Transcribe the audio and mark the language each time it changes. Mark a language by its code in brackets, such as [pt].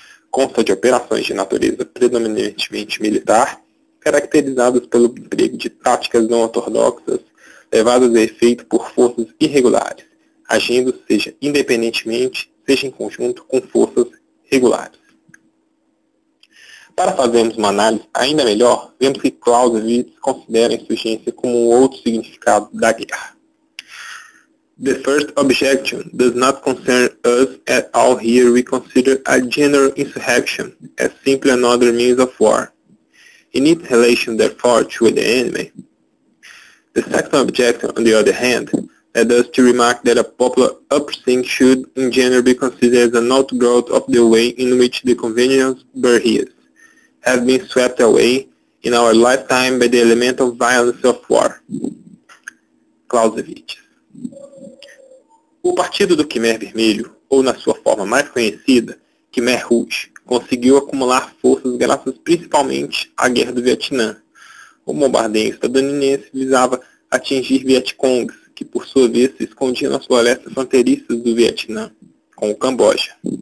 [pt] Consta de operações de natureza predominantemente militar, caracterizadas pelo emprego de táticas não ortodoxas, levadas a efeito por forças irregulares, agindo seja independentemente, seja em conjunto com forças regulares. Para fazermos uma análise ainda melhor, vemos que Clausewitz considera a insurgência como um outro significado da guerra. [en] The first objection does not concern us at all. Here we consider a general insurrection as simply another means of war, in its relation therefore to the enemy. The second objection, on the other hand, led us to remark that a popular uprising should in general be considered as an outgrowth of the way in which the conventional barriers have been swept away in our lifetime by the elemental violence of war. Clausewitz. [pt] O Partido do Khmer Vermelho, ou na sua forma mais conhecida, Khmer Rouge, conseguiu acumular forças graças principalmente à Guerra do Vietnã. O bombardeio estadunidense visava atingir Vietcongs, que por sua vez se escondiam nas florestas fronteiriças do Vietnã, com o Camboja.